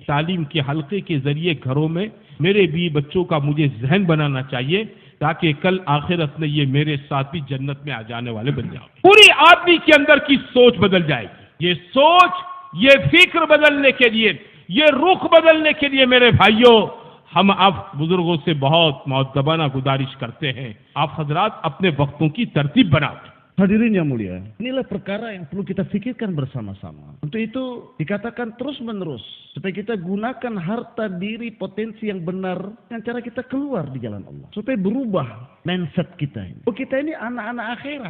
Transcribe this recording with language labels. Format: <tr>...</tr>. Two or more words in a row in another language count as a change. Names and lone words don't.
<ur>تعلیم کے حلقے کے ذریعے گھروں میں میرے بیوی بچوں کا مجھے ذہن بنانا چاہیے تاکہ کل آخرت میں یہ میرے ساتھ بھی جنت میں آ جانے والے بن جاؤں۔ پوری آدمی کے اندر کی سوچ بدل جائے گی۔ یہ سوچ، یہ فکر بدلنے کے لیے، یہ رخ بدلنے کے لیے میرے بھائیوں، ہم آپ بزرگوں سے بہت مؤدبانہ گزارش کرتے ہیں، آپ حضرات اپنے وقتوں کی ترتیب بناؤ۔</ur> <id>Hadirin yang mulia, inilah perkara yang perlu kita pikirkan bersama-sama. Untuk itu dikatakan terus-menerus supaya kita gunakan harta diri potensi yang benar dengan cara kita keluar di jalan Allah. Supaya berubah mindset kita ini. Oh, kita ini anak-anak akhirat.</id>